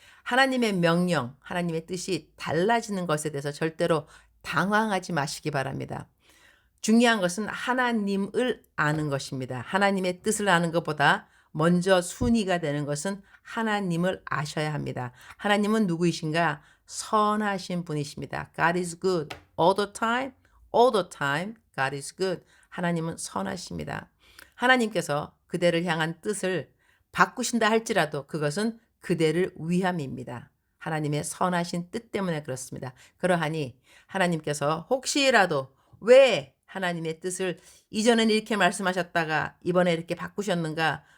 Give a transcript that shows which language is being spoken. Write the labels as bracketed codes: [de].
[ko] 하나님의 명령, 하나님의 뜻이 달라지는 것에 대해서 절대로 당황하지 마시기 바랍니다. 중요한 것은 하나님을 아는 것입니다. 하나님의 뜻을 아는 것보다 먼저 순위가 되는 것은 하나님을 아셔야 합니다. 하나님은 누구이신가? 선하신 분이십니다. [en] God is good all the time, all the time. God is good. [ko] 하나님은 선하십니다. 하나님께서 그대를 향한 뜻을 바꾸신다 할지라도 그것은 그대를 위함입니다. 하나님의 선하신 뜻 때문에 그렇습니다. 그러하니 하나님께서 혹시라도 왜 하나님의 뜻을 이전엔 이렇게 말씀하셨다가 이번에 이렇게 바꾸셨는가?